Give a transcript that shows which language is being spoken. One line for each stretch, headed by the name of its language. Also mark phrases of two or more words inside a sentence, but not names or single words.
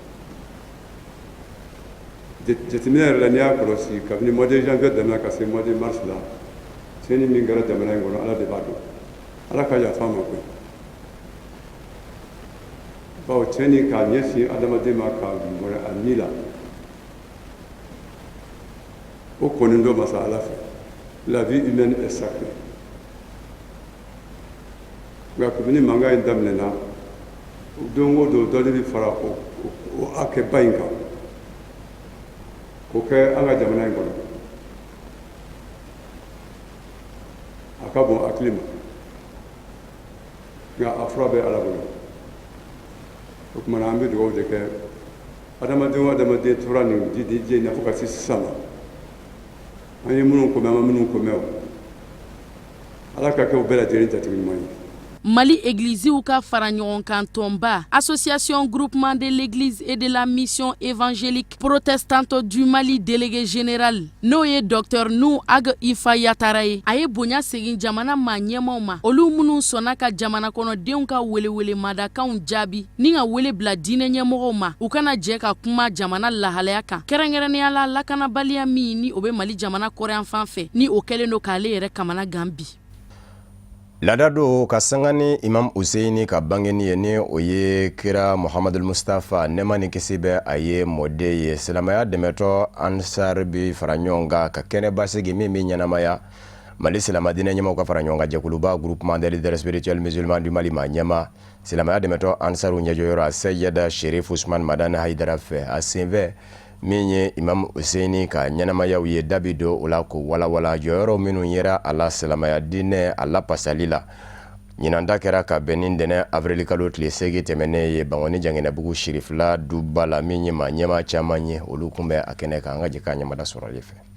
Bambara: jateminɛ yɛrɛ la n'i y'a kɔlɔsi kabini
French: mois de janvier
Bambara: daminɛ ka se
French: mois de mars
Bambara: la tiɲɛni min kɛra jamana in kɔnɔ ala de b'a dɔn ala ka yafa ma koyi bawo tiɲɛni k'a ɲɛsin adamaden ma k'a mɔrɛ a ni la o kɔni dɔ masa ala fɛ
French: la vie humaine est sacrée
Bambara: nka kabini mankan in daminɛna don o don dɔ de bɛ fara o hakɛba in kan k'o kɛ an ka jamana in kɔnɔ a ka bon hakili ma nka a fura bɛ ala bolo o tuma na an bɛ dugawu de kɛ adamaden o adamaden tora nin diɲɛ in na fo ka se sisan ma an ye minnu kɔmɛ an ma minnu kɔmɛ o ala ka kɛ o bɛɛ lajɛlen jateminɛman ye. Mali Églisiw ka fara ɲɔgɔn kan tɔnba Association Groupement de l'Église et de la Mission Évangélique Protestante du Mali
French: délégué général
Bambara: n'o ye Dr Nou Ag Ifa Yatara ye a ye bonya segin jamana maa ɲɛmaw ma olu minnu sɔnna ka jamana kɔnɔdenw ka welewele madakanw jaabi ni ka wele bila diinɛ ɲɛmɔgɔw ma u kana jɛ ka kuma jamana lahalaya kan kɛrɛnkɛrɛnnenya la lakanabaliya min ni o bɛ Mali jamana kɔrɔyan fan fɛ ni o kɛlen do k'ale yɛrɛ kamana gan bi. Lada do ka sanga ni Imam Husseini ka bangeni ye ni o ye kira Muhammadul Mustafa nema ni kisi bɛ a ye mɔde ye silamaya dɛmɛtɔ Ansar bi fara ɲɔgɔn kan ka kɛnɛ basigi min bɛ ɲɛnamaya Mali silamadinɛ ɲɛmaw ka fara ɲɔgɔn kan jɛkuluba Groupement des leaders spirituels musulmans du Mali ma ɲɛma silamaya dɛmɛtɔ Ansaru ɲɛjɔyɔrɔ Seyida Sherif Ousmane Madani Haidara fɛ a senfɛ min ye Imam Husseini ka ɲɛnamayaw ye dabi do o la ko walawala jɔyɔrɔ minnu yera a la silamaya dinɛ a la pasali la ɲinanda kɛra ka bɛn ni ntɛnɛn avril kalo tile 8 tɛmɛnen ye Bangoni Janginɛbugu Sirifila duba la min ye maa ɲɛma caman ye olu kun bɛ a kɛnɛ kan an ka jɛ k'a ɲɛmada sɔrɔli fɛ.